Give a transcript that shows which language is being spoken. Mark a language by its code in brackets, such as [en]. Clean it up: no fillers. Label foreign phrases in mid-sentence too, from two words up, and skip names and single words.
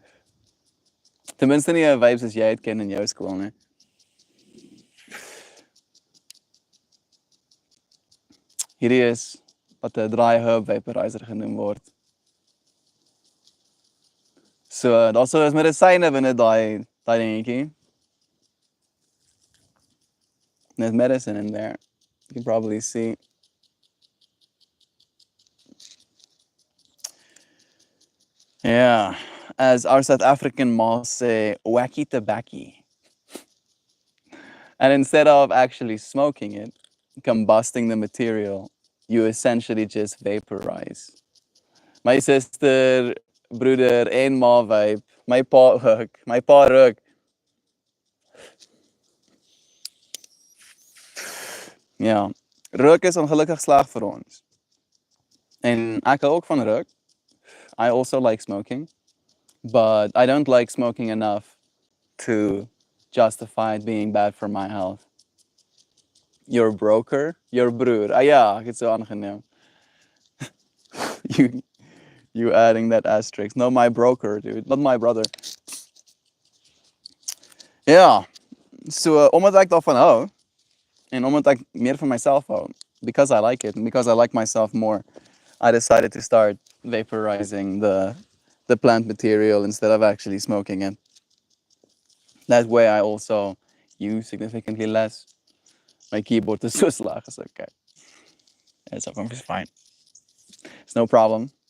[af] Ten minste nie 'n vape soos jy het ken in jou skool nie. Hierdie is wat 'n [en] dry herb vaporizer [af] genoem word. So, daar's so is medisyne binne daai dingetjie. [en] There's medicine in there. You can probably see. Yeah, as our South African moms say, wacky tobacco. And instead of actually smoking it, combusting the material, you essentially just vaporize. My sister, [af] broeder en ma vape. My pa ook. My pa rook. Ja, rook is ongelukkig sleg vir ons. En ek hou ook van rook. [en] I also like smoking, but I don't like smoking enough to justify it being bad for my health. Your broker? Your broer. [af] Ah ja, ek het so aangeneem. [en] You adding that asterisk. No, my broker, dude. Not my brother. [af] Ja, so omdat ek daarvan hou, en omdat ek meer van myself hou, [en] because I like it, and because I like myself more, I decided to start vaporizing the plant material instead of actually smoking it. That way I also use significantly less. My keyboard is so slag, it's okay. It's fine. It's no problem.